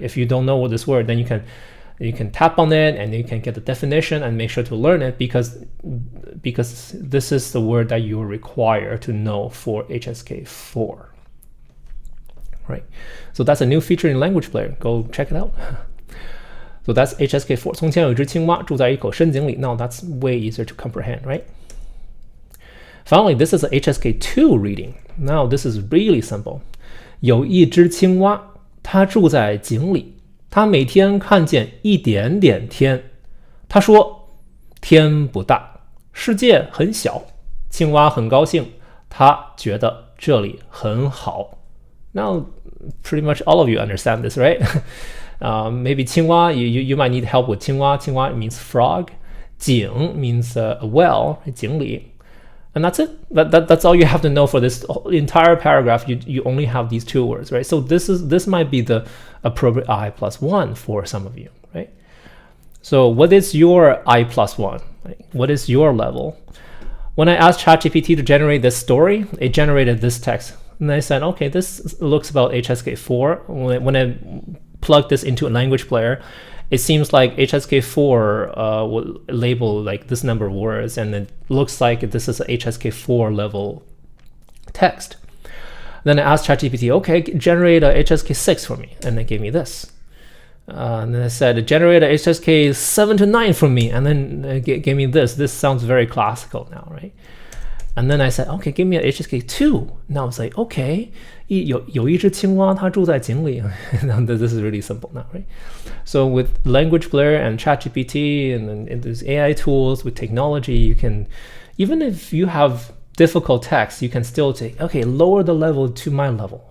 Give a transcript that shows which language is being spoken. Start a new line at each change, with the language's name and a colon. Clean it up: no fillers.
English: If you don't know what this word, then you can tap on it and you can get the definition and make sure to learn it because this is the word that you are required to know for HSK 4. Right? So that's a new feature in Language Player. Go check it out. So that's HSK 4.
Chinese: 从前有一只青蛙住在一口深井里.
English: Now that's way easier to comprehend, right? Finally, this is a HSK 2 reading. Now this is really simple.
Chinese: 有一只青蛙，它住在井里。他每天看见一点点天，他说天不大，世界很小。青蛙很高兴，他觉得这里很好。
English: Now, pretty much all of you understand this, right? Maybe 青蛙, you might need help with 青蛙. 青蛙 means frog. 井 means a well, 井里. And that's it. That's all you have to know for this entire paragraph. You only have these two words, right? So this might be the appropriate I+1 for some of you, right? So what is your I+1? Right? What is your level? When I asked ChatGPT to generate this story, it generated this text. And I said, okay, this looks about HSK 4. When I plug this into a language player, it seems like HSK 4 will label like this number of words, and it looks like this is a HSK 4 level text. Then I asked ChatGPT, okay, generate a HSK 6 for me, and it gave me this. And then I said, generate a HSK 7 to 9 for me, and then it gave me this. This sounds very classical now, right? And then I said, okay, give me an HSK 2. Now it's like, okay,
Chinese: 有一只青蛙，它住在井里.
English: This is really simple now, right? So with Language Player and ChatGPT and these AI tools, with technology, you can, even if you have difficult text, you can still say, okay, lower the level to my level.